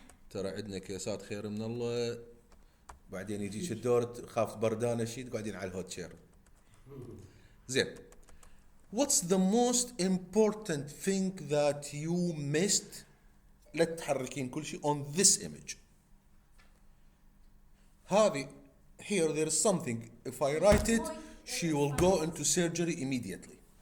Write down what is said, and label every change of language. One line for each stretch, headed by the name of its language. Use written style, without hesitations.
Arabic: ترى عندنا كيسات خير من الله. بعدين يجيك الدور تخاف بردانه شيء تقعدين على الهوت شير. زين.
English: What's the most important thing that you missed?
Arabic: لا تحركين كل شيء
English: on this image. هذه here there is something. If I write it, she will go into surgery immediately.